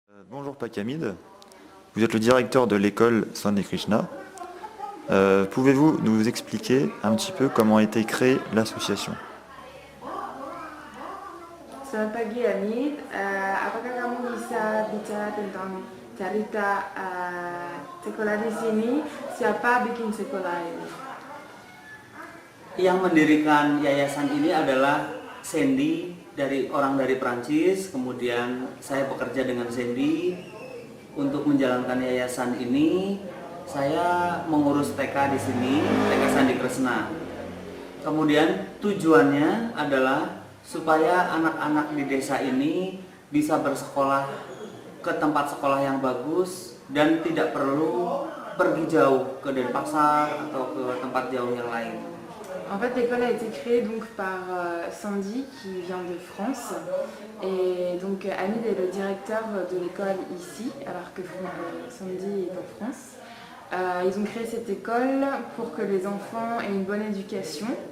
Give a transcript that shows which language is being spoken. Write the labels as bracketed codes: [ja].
[fr] Bonjour Pakamid, vous êtes le directeur de l'école Sandy Krishna. Pouvez-vous nous expliquer un petit peu comment a été créée l'association? [id] Selamat pagi Hamid, apakah kamu bisa bicara tentang cerita sekolah di sini? Siapa bikin sekolah ini? Yang mendirikan yayasan ini adalah Sandy, orang dari Prancis. Kemudian saya bekerja dengan Sandy untuk menjalankan yayasan ini. Saya mengurus TK di sini, TK Sandy Krishna. Kemudian tujuannya adalah supaya anak-anak di desa ini bisa bersekolah ke tempat sekolah yang bagus dan tidak perlu pergi jauh ke Denpasar atau ke tempat jauh yang lain. [fr] En fait, l'école a été créée donc par Sandy qui vient de France et donc Hamid est le directeur de l'école ici alors que Sandy est en France. Ils ont créé cette école pour que les enfants aient une bonne éducation.